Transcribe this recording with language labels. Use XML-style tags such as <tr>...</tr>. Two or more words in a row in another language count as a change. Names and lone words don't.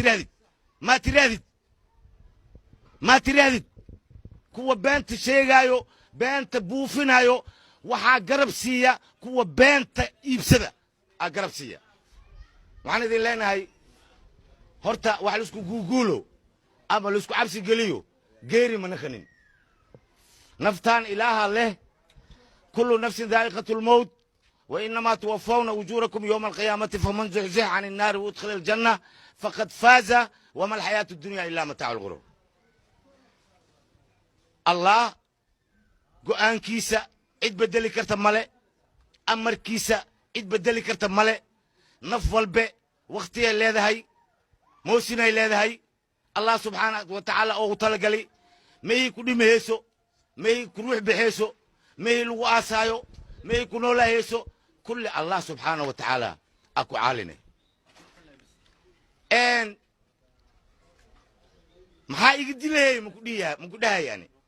<so>ma tirahdid kuwa beenta sheegayo beenta buufinayo waxaa garab siiya kuwa beenta iibsada aa garab siiya waxaan idin leenahay horta wax la isku guuguulo ama la isku cabsi geliyo geeri ma naqanin naftaan ilaaha leh</so> <ar>كل نفس ذائقة الموت وإنما توفون أجوركم يوم القيامة فمن زحزح عن النار وأدخل الجنة فقد فاز وما الحياة الدنيا إلا متاع الغرور</ar> <so>allah go'aankiisa cid bedeli karta male amarkiisa cid bedeli karta male naf walbe waqtiga leedahay moosinay leedahay allah</so> <ar>سبحانه وتعالى</ar> <so>oo talagali meey ku dhimayso meey ku ruux bixeyso meey lagu aasayo meey ku noolahayso kulli allah</so> <ar>سبحانه وتعالى</ar> <so>aku caaline maxaa iga dilay ma ku dhahayaan</so>